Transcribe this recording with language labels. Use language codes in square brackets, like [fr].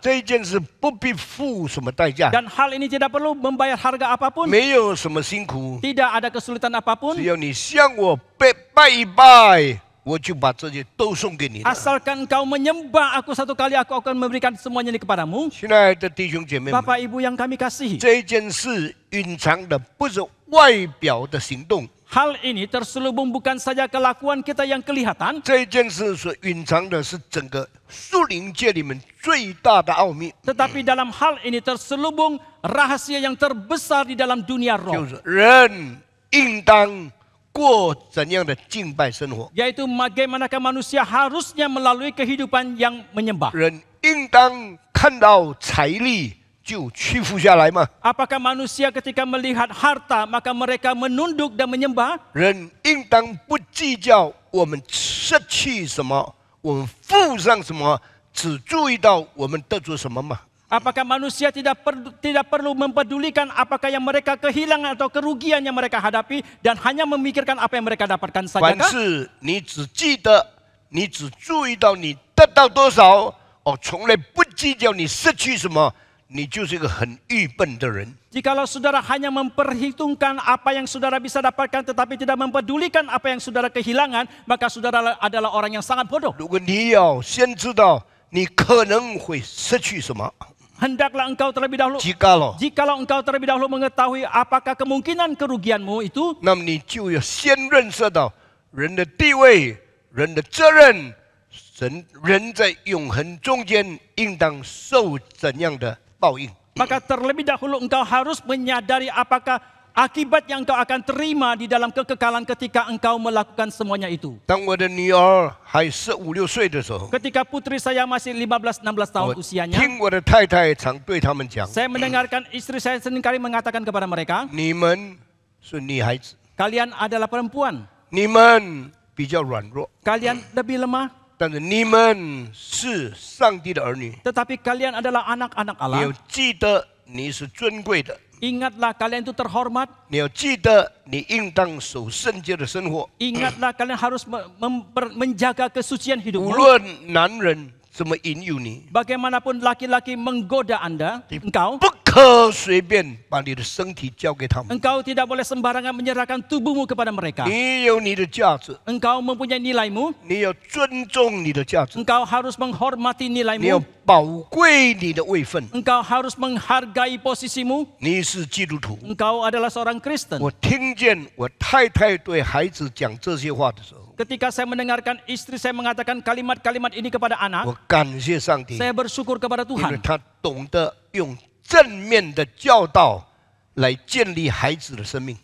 [zh] 这件事不必付什么代价， [id] Dan hal ini tidak perlu membayar harga apapun. [zh] 没有什么辛苦， [id] Tidak ada kesulitan apapun. [zh] 要你向我拜一拜，我就把这些都送给你了。 [id] Asalkan engkau menyembah aku satu kali, aku akan memberikan semuanya ini kepadamu. [zh] 亲爱的弟兄姐妹们， [id] Bapak Ibu yang kami kasihi. [zh] 这件事隐藏的不是外表的行动， [id] Hal ini terselubung bukan saja kelakuan kita yang kelihatan, [zh] 这件事所隐藏的是整个属灵界里面最大的奥秘， [id] tetapi dalam hal ini terselubung rahasia yang terbesar di dalam dunia [zh] 就 [id] roh, [zh] 是人应当过怎样的敬拜生活， [id] yaitu bagaimanakah manusia harusnya melalui kehidupan yang menyembah. [zh] 人应当看到财力就屈服下来吗？ [id] Apakah manusia ketika melihat harta maka mereka menunduk dan menyembah? [zh] 人应当不计较我们失去什么，我们付上什么，只注意到我们得着什么吗？ [id] Apakah manusia tidak perlu mempedulikan apakah yang mereka kehilangan atau kerugian yang mereka hadapi dan hanya memikirkan apa yang mereka dapatkan [zh] 凡 [id] saja? [zh] 事你只记得，你只注意到你得到多少，从来不计较你失去什么，你就是一个很愚笨的人。 [id] Jikalau saudara hanya memperhitungkan apa yang saudara bisa dapatkan tetapi tidak mempedulikan apa yang saudara kehilangan, maka saudara adalah orang yang sangat bodoh. [zh] 如果你要先知道你可能会失去什么， [id] Hendaklah engkau terlebih dahulu, jikalau engkau terlebih dahulu mengetahui apakah kemungkinan kerugianmu itu, [zh] 那么你就要先认识到人的地位、人的责任，人在永恒中间应当受怎样的报应。 [id] maka terlebih dahulu engkau harus menyadari apakah akibat yang engkau akan terima di dalam kekekalan ketika engkau melakukan semuanya itu. [zh] 当我的女儿还15、16岁的时候， [id] Ketika putri saya masih 15-16 tahun [zh] 我 [id] usianya, [zh] 听我的太太常对他们讲 [id] saya mendengarkan istri saya seringkali mengatakan kepada mereka, [zh] 你们是女孩子， [id] kalian adalah perempuan, [zh] 你们比较软弱， [id] kalian lebih lemah, [zh] 但是你们是上帝的儿女， [id] tetapi kalian adalah anak-anak [zh] 你要 [id] Allah. [zh] 记得你是尊贵的， [id] Ingatlah kalian itu terhormat, [zh] 你要记得你应当守圣洁的生活， [id] ingatlah kalian harus menjaga kesucian [zh] 无 [id] hidupmu. [zh] 论男人怎么引诱你， [id] Bagaimanapun laki-laki menggoda Anda, engkau [zh] 不可随便把你的身体交给他们。 [id] engkau tidak boleh sembarangan menyerahkan tubuhmu kepada mereka. [zh] 你有你的价值， [id] Engkau mempunyai nilaimu, [zh] 你要尊重你的价值， [id] engkau harus menghormati [zh] 你要 [id] nilaimu, [zh] 宝贵你的位分。 [id] engkau harus menghargai posisimu. [zh] 你是基督徒， [id] Engkau adalah seorang Kristen. [zh] 我听见我太太对孩子讲这些话的时候， [id] Ketika saya mendengarkan istri saya mengatakan kalimat-kalimat ini kepada anak, [zh] 我感谢上帝， [id] saya bersyukur kepada [zh] 因为 [id] Tuhan. [zh] 他懂得用正面的教导来建立孩子的生命。